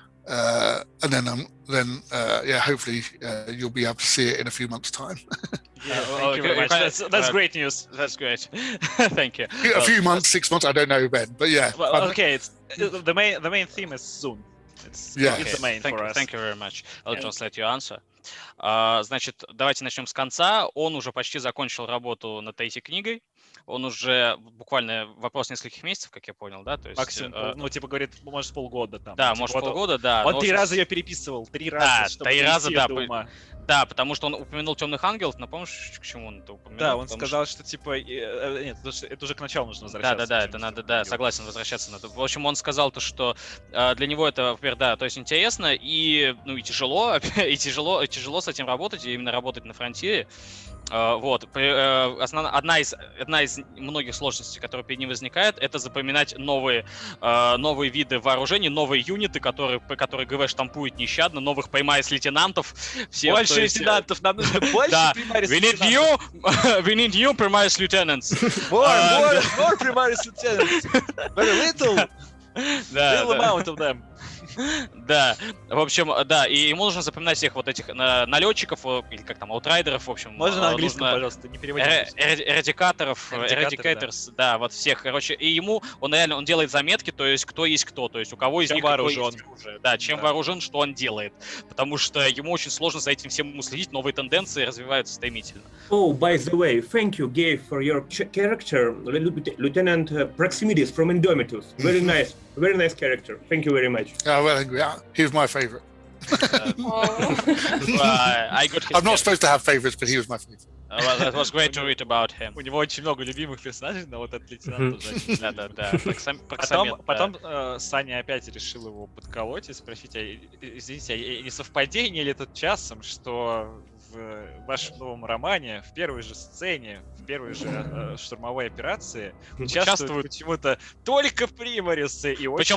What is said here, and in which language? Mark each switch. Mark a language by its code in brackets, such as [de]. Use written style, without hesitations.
[en] And then hopefully you'll be able to see it in a few months' time. Thank you very much. That's great news. That's great. Thank you. A few months, 6 months, I don't know when, but yeah. Well, okay, the main theme is soon. It's the main for us. Thank you very much. I'll translate your answer. [ru] Значит, давайте начнем с конца. Он уже почти закончил работу над третьей книгой. Он уже буквально вопрос нескольких месяцев, как я понял, да? То есть, максимум, говорит, может, полгода там. Да, может, полгода, да. Он 3 раза ее переписывал, 3 раза, чтобы 3 раза, да. до ума. Да, потому что он упомянул Темных Ангелов, но помнишь, к чему он это упомянул? Да, он сказал, что типа, нет, это уже к началу нужно возвращаться. Да, это надо, согласен, возвращаться надо. В общем, он сказал то, что для него это, во-первых, да, то есть интересно и тяжело, и тяжело с этим работать, и именно работать на фронтире. Вот. Одна из многих сложностей, которые перед ним возникает, это запоминать новые виды вооружений, новые юниты, которые ГВ штампует нещадно, новых праймарис лейтенантов. Больше лейтенантов, нам нужно больше праймарис лейтенантов. [en] We need new primaris lieutenants. More primaris lieutenants. Very little amount of them. [ru] Да, в общем, да, и ему нужно запоминать всех вот этих налетчиков, или как там, аутрайдеров, в общем. Можно на английском, пожалуйста, не переводите. Eradicators, да, вот всех, короче, и ему, он делает заметки, то есть кто, то есть у кого из них вооружен. Да, чем вооружен, что он делает, потому что ему очень сложно за этим всем уследить, новые тенденции развиваются стремительно. [en] Oh, by the way, thank you, Гэв, for your character, Lieutenant Proximides from Indomitus. Very nice character. Thank you very much. He was my favorite. I'm not supposed to have favorites, but he was my favorite. Well, that was great to read about him. [ru] У него очень много любимых персонажей, но вот этот лейтенант тоже. Да. Потом Саня опять решил его подколоть и спросить, извините, не совпадение ли это часом, что в вашем новом романе в первой же сцене, в первой же штурмовой операции участвуют почему-то только примарисы и очень